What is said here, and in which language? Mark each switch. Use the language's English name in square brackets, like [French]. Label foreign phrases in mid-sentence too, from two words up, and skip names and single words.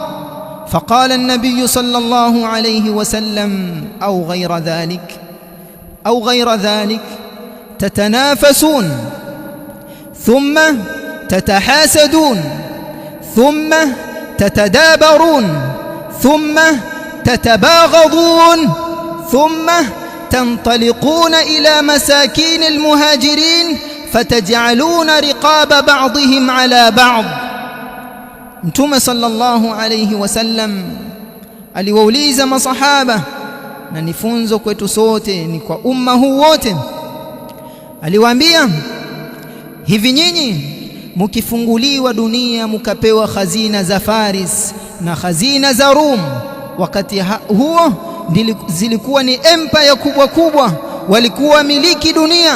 [Arabic] فقال النبي صلى الله عليه وسلم: أو غير ذلك تتنافسون، ثم تتحاسدون، ثم تتدابرون، ثم تتباغضون، ثم تنطلقون إلى مساكين المهاجرين فتجعلون رقاب بعضهم على بعض. [Swahili] Mtume [Arabic] صلى الله عليه وسلم [Swahili] aliwauliza masahaba, na ni funzo kwetu sote, ni kwa umma huu wote. Aliwaambia, hivi nyinyi mkifunguliwa dunia mkapewa khazina za Faris na khazina za Rum, wakati huo zilikuwa ni empire kubwa kubwa, walikuwa miliki dunia.